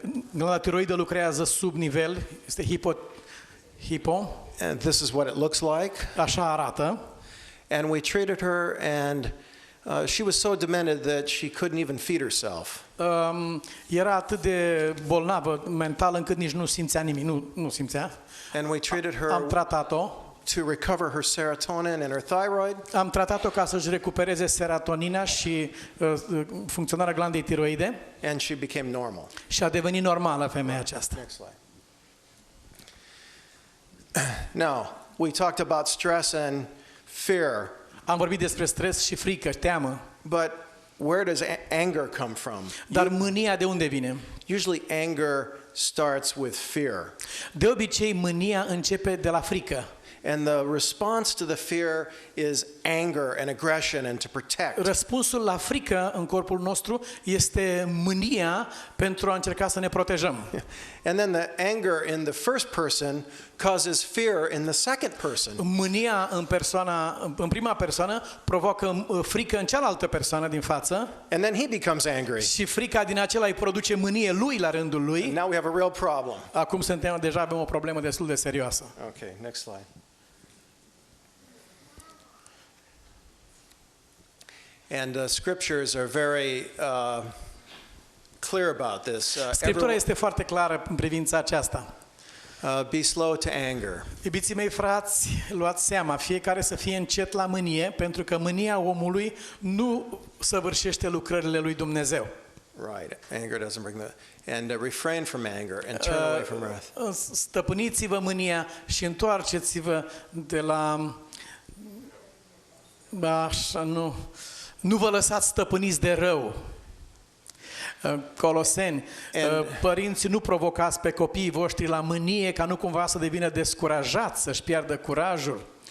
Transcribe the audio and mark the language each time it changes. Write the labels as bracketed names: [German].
[Romanian] Glanda tiroidă lucrează sub nivel, este hipo. [English] And this is what it looks like. [Romanian] Așa arată. [English] And we treated her, and she was so demented that she couldn't even feed herself. [Romanian] Era atât de bolnavă mental încât nici nu simțea nimic, nu simțea. [English] And we treated her. [Romanian] Am tratat-o. [English] To recover her serotonin and her thyroid. [Romanian] Am tratat-o ca să-și recupereze serotonina și funcționarea glandei tiroide. [English] And she became normal. [Romanian] Și a devenit normală femeia aceasta. [English] Next slide. Now, we talked about stress and fear. [Romanian] Am vorbit despre stres și frică, teamă. [English] But where does anger come from? [Romanian] Dar mânia de unde vine? [English] Usually anger starts with fear. [Romanian] De obicei mânia începe de la frică. [English] And the response to the fear is anger and aggression and to protect. [Romanian] Răspunsul la frică în corpul nostru este mânia pentru a încerca să ne protejăm. [English] And then the anger in the first person causes fear in the second person. [Romanian] Mânia în prima persoană provoacă frică în cealaltă persoană din față. [English] And then he becomes angry. [Romanian] Și frica din acela îi produce mânie lui la rândul lui. [English] And now we have a real problem. [Romanian] Acum deja avem o problemă destul de serioasă. [English] Okay, next slide. And scriptures are very clear about this. [Romanian] Scriptura este foarte clară în privința aceasta. [English] Be slow to anger. [Romanian] Iubiții mei frați, luați seama, fiecare să fie încet la mânie, pentru că mânia omului nu săvârșește lucrările lui Dumnezeu. [English] Right. Anger doesn't bring the... And refrain from anger and turn away from wrath. [Romanian] Stăpâniți-vă mânia și întoarceți-vă de la... Așa, nu vă lăsați stăpâniți de rău. Coloseni, părinți, nu provocați pe copiii voștri la mânie ca nu cumva să devină descurajați, să-și piardă curajul.